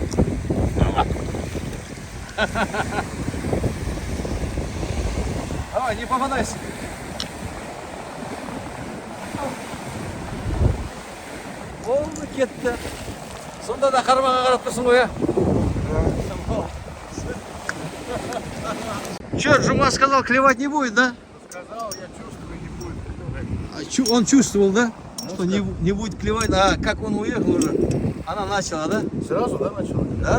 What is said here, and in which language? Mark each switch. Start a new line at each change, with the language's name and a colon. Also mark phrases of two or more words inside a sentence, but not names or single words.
Russian: Давай, не попадайся.
Kazakh: Oldu, кетті. Сонда да қармаға қарап тұрсың ғой,
Russian: Че, Джума сказал, клевать не будет, да? Сказал, я чувствую, не будет. Он чувствовал, да? Что не будет клевать. А как он уехал уже? Она начала, да? Сразу, да, начал? Да.